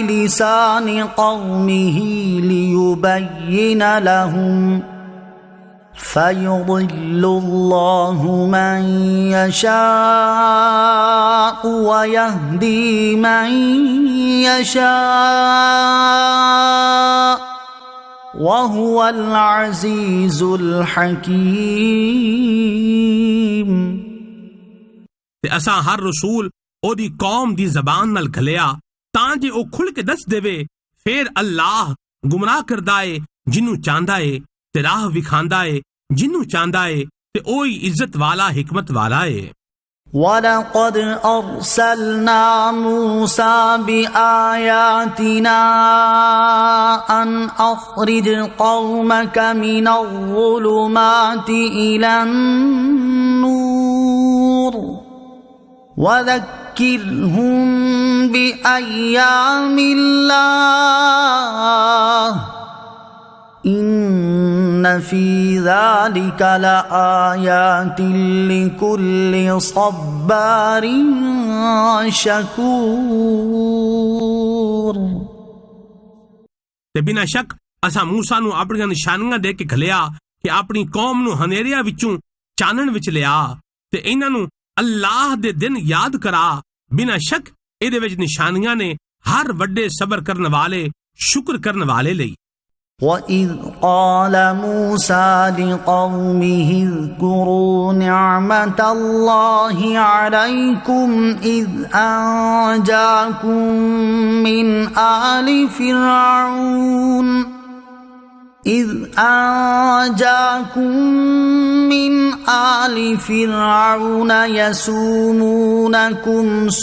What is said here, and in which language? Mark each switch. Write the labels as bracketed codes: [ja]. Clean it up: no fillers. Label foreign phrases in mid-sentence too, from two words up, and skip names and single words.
[ar] بلسان قومه ليبين لهم فيضل الله من يشاء ويهدي من يشاء وهو العزيز الحكيم। [pa] ਤੇ ਅਸਾਂ ਹਰ ਰਸੂਲ ਉਹਦੀ ਕੌਮ ਦੀ ਜ਼ਬਾਨ ਨਾਲ ਘਲਿਆ ਤਾਂ ਜੇ ਉਹ ਖੁੱਲ ਕੇ ਦੱਸ ਦੇਵੇ। ਫਿਰ ਅੱਲਾਹ ਗੁੰਮਰਾਹ ਕਰਦਾ ਏ ਜਿਹਨੂੰ ਚਾਹੁੰਦਾ ਏ ਤੇ ਰਾਹ ਵਿਖਾਂਦਾ ਏ ਜਿਹਨੂੰ ਚਾਹੁੰਦਾ ਏ ਤੇ ਉਹੀ ਇੱਜ਼ਤ ਵਾਲਾ ਹਿਕਮਤ ਵਾਲਾ ਏ। [ar] وَلَقَدْ أَرْسَلْنَا مُوسَى بِآيَاتِنَا أَنْ أَخْرِجْ قَوْمَكَ مِنَ الظُّلُمَاتِ إِلَى النُّورِ وَذَكِّرْهُمْ بِأَيَّامِ اللَّهِ إِنَّ فِي ذَلِكَ لَآيَاتٍ لِكُلِّ صَبَّارٍ شَكُورٍ۔ [pa] ਤੇ ਬਿਨਾਂ ਸ਼ੱਕ ਅਸਾਂ ਮੂਸਾ ਨੂੰ ਆਪਣੀਆਂ ਨਿਸ਼ਾਨੀਆਂ ਦੇ ਕੇ ਘਲਿਆ ਕਿ ਆਪਣੀ ਕੌਮ ਨੂੰ ਹਨੇਰਿਆਂ ਵਿੱਚੋਂ ਚਾਨਣ ਵਿੱਚ ਲਿਆ ਤੇ ਇਹਨਾਂ ਨੂੰ ਅੱਲਾਹ ਦੇ ਦਿਨ ਯਾਦ ਕਰਾ। ਬਿਨਾਂ ਸ਼ੱਕ ਇਹਦੇ ਵਿੱਚ ਨਿਸ਼ਾਨੀਆਂ ਨੇ ਹਰ ਵੱਡੇ ਸਬਰ ਕਰਨ ਵਾਲੇ ਸ਼ੁਕਰ ਕਰਨ ਵਾਲੇ ਲਈ। [ar] وَإِذْ قَالَ مُوسَى لِقَوْمِهِ اذْكُرُوا نِعْمَةَ اللَّهِ عَلَيْكُمْ إِذْ أَنْجَاكُمْ من آلِ فرعون يسومونكم